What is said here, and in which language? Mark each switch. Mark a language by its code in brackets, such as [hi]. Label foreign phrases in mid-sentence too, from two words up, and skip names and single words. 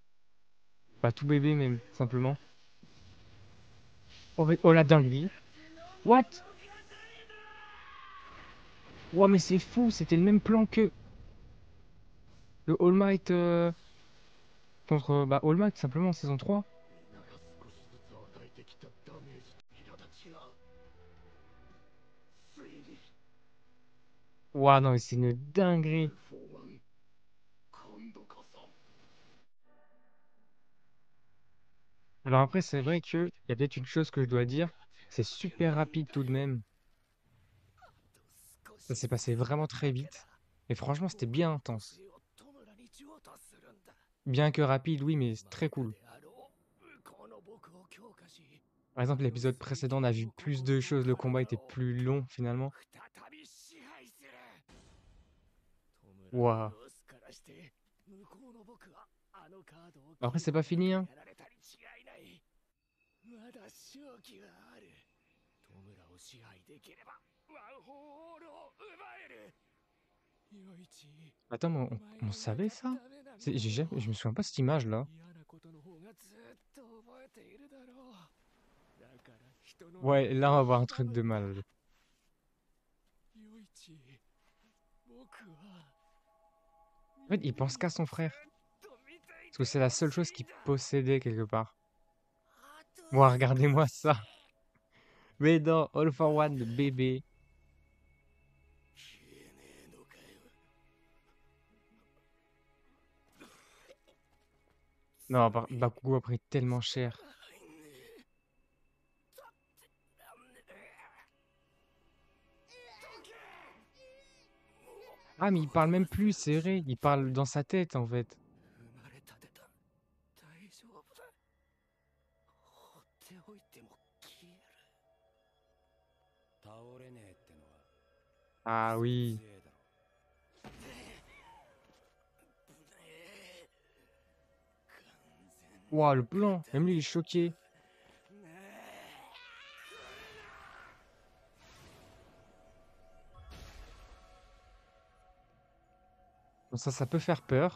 [fr] Pas tout bébé même, simplement. Oh, oh la dinguerie. What? Oh, mais c'est fou, c'était le même plan que le All Might contre bah, All Might simplement en saison 3. [ja] みんなが少しずつ与えてきたダメージと苛立ちがついに [fr] Ouah, non, mais c'est une dinguerie. [ja] 4-1 今度こそ [fr] Alors après, c'est vrai que il y a peut-être une chose que je dois dire. C'est super rapide tout de même. Ça s'est passé vraiment très vite. Et franchement, c'était bien intense. Bien que rapide, oui, mais c'est très cool. Par exemple, l'épisode précédent, on a vu plus de choses. Le combat était plus long finalement. Waouh. Après, c'est pas fini, hein. [ja] まだ勝機はある。トムラを支配できればワン・フォー・オールを奪える。ヨイチ、 [fr] Attends, mais on savait ça? Je me souviens pas de cette image-là. [ja] 嫌なことの方がずっと覚えているだろう。だから人の [fr] Ouais, là, on va voir un truc de mal. [ja] ヨイチ、僕は [fr] En fait, il pense qu'à son frère. Parce que c'est la seule chose qu'il possédait quelque part. Moi, regardez-moi ça. Mais non, All for One, le bébé. [ja] 消えねえのかよ。 [fr] Non, Bakugo a pris tellement cher. Ah, mais il parle même plus, c'est vrai. Il parle dans sa tête, en fait. [ja] 生まれたてた。大丈夫だ。放っておいても消える。倒れねえってのは [fr] Ah oui. [ja] 強えだろ。 [fr] Ouah, le plan. Même lui, il est choqué. Bon, ça peut faire peur.